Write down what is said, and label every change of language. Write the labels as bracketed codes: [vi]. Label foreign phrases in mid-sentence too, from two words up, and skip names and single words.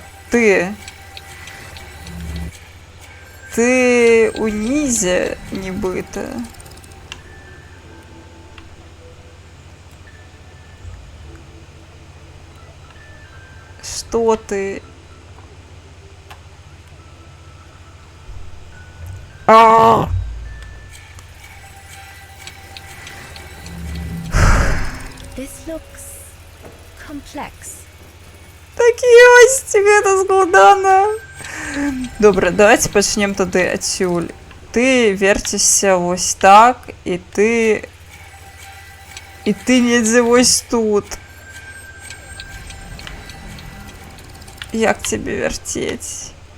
[be] Ты унізе, нібыта. Што ты? [en] This looks complex. [be] Так ёсць, гэта складана. Добра, давайте пачнем тады адсюль. Ты верцішся вось так, і ты недзе вось тут. Як цябе вярцець?